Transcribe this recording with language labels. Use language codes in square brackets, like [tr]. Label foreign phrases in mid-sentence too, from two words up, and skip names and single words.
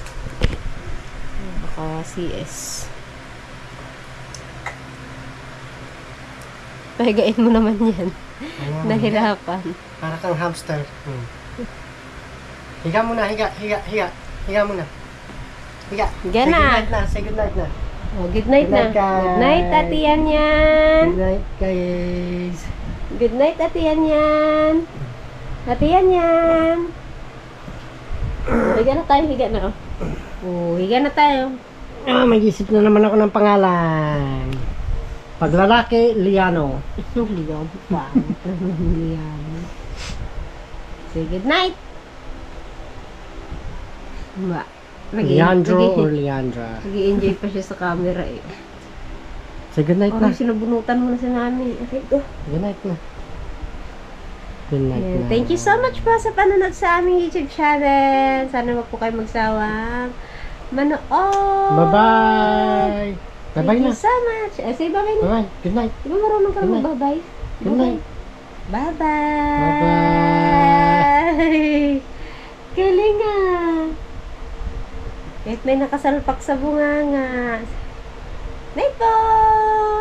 [tl] Baka CS. Pahigain mo naman yan. Ayan. Nahirapan. Para kang hamster. Higa muna, higa muna. Higa. Higa na. [en] Say good night na. Oh, good night na. Good night, guys. Good night, [tl] Ate Yan Yan. [en] Good night, guys. Good night, [tl] Ate Yan Yan. Ate Yan Yan. Higa na tayo, higa na. Oh, higa na tayo. Mag-isip na naman ako ng pangalan. Pag lalaki, Liano. Liano pa. [en] Liano. Say good night. Ba? [tl] Leandro or Leandra. Nag-i-enjoy pa siya sa camera eh. [en] Say good night na. [tl] Sinabunutan mo na si Nami. [en] Okay, go. Good night na. Good night [tl] Ayan. na. [en] Thank you so much [tl] po sa panonood sa aming YouTube channel. Sana wag po kayo magsawang manood. [en] Bye-bye. Bye-bye Thank [tl] na. [en] you so much. Say bye-bye na. Bye-bye. Good night. [tl] Di ba marunong kang [en] Good night. [tl] mag-bye-bye? [en] Good night. Bye-bye. Bye-bye. [tl] Galing ah. Kahit may nakasalpak sa bunganga. [en] Night po!